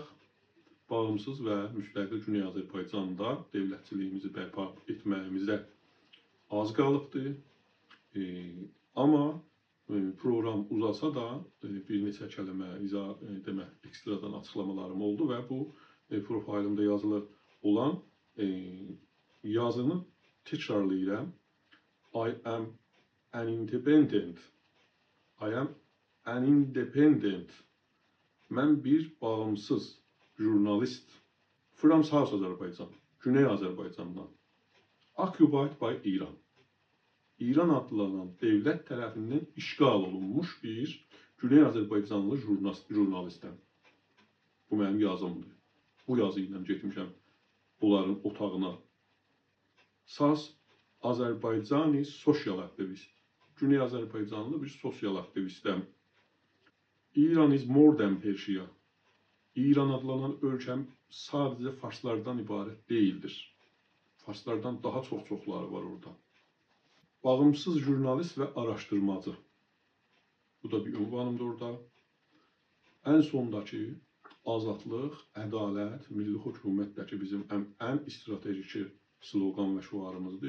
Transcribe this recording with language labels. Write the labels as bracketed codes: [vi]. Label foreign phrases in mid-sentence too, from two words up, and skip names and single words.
[az] Bağımsız və müstəqil Güney Azərbaycanda dövlətçiliyimizi bərpa etməyimizə az qalıbdır. Amma program uzasa da bir neçə kəlmə ekstradan açıqlamalarım oldu və bu profilimdə yazılı olan yazını təkrarlayıram. [en] I am an independent. I am an independent. [az] Mən bir bağımsız jurnalist. [en] From South Azərbaycan, [az] Güney Azərbaycandan. [en] Occupied by Iran. [az] İran adlanan devlet tərəfindən işgal olunmuş bir Güney Azərbaycanlı jurnalistəm. Bu mənim yazımdır. Bu yazı ilə getmişəm onların otağına. Saz Azərbaycani sosial aktivist. Güney Azərbaycanlı bir sosial aktivistəm. [en] İran is more than Persia. [az] İran adlanan ölkəm sadəcə farslardan ibarət deyildir. Farslardan daha çoxları var orada. Bağımsız jurnalist və araşdırmacı. Bu da bir ünvanımdır orada. Ən sondakı azadlıq, ədalət, milli hökumətdəki bizim ən stratejiki slogan və şüarımızdır.